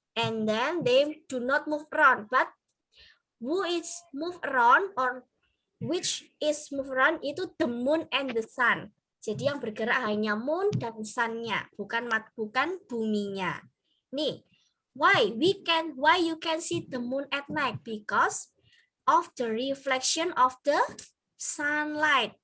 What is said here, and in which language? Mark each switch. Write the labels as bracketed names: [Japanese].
[English] And then they do not move around. But who is move around or which is move around itu the moon and the sun. [Indonesian] Jadi yang bergerak hanya moon dan sun-nya, bukan buminya. [English] Nih, why you can see the moon at night? Because of the reflection of the sunlight.